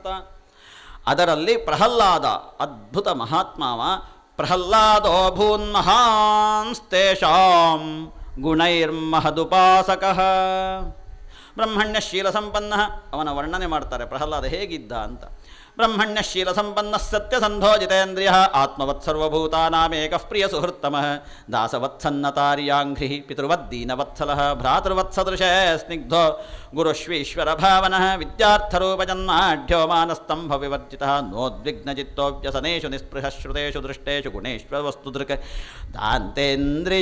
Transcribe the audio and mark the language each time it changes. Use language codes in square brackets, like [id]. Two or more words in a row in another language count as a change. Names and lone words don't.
[kn] ಅದರಲ್ಲಿ ಪ್ರಹ್ಲಾದ ಅದ್ಭುತ ಮಹಾತ್ಮಾವ. [sa] ಪ್ರಹ್ಲಾದೋ ಭೂನ್ಮಹಾಂಸ್ತೇಷಾಂ ಗುಣೈರ್ಮಹದುಪಾಸಕಃ ಬ್ರಹ್ಮಣ್ಯಶೀಲ ಸಂಪನ್ನ. [kn] ಅವನ ವರ್ಣನೆ ಮಾಡ್ತಾರೆ ಪ್ರಹ್ಲಾದ ಹೇಗಿದ್ದ ಅಂತ. [sa] ಬ್ರಹ್ಮಣ್ಯಶೀಲ ಸಂಪನ್ನ ಸತ್ಯಸಂಧೋ ಜಿತೇಂದ್ರಿಯ ಆತ್ಮವತ್ ಸರ್ವಭೂತಾನಾಮೇಕಃ ಪ್ರಿಯ ಸುಹೃತ್ತಮಃ ದಾಸವತ್ಸನ್ನತಾರ್ಯಾಂಘ್ರಿ ಪಿತೃವದ್ದೀನವತ್ಸಲಃ ಭ್ರಾತೃವತ್ಸದೃಶೇ ಸ್ನಿಗ್ಧೋ ಗುರುಶ್ವೀಶ್ವರ ಭಾವನಃ ವಿದ್ಯಾರ್ಥರೂಪಜನ್ಮಾಢ್ಯೋ ಮಾನಸ್ತಂಭ ವಿವರ್ಜಿತಃ ನೋದ್ವಿಗ್ನಚಿತ್ತೋ ವ್ಯಸನೇಷು ನಿಸ್ಪೃಹಃ ಶ್ರುತೇಷು ದೃಷ್ಟೇಷು ಗುಣೇಶ್ವರವಸ್ತುದೃಕ್ ದಾಂತೇಂದ್ರಿಯ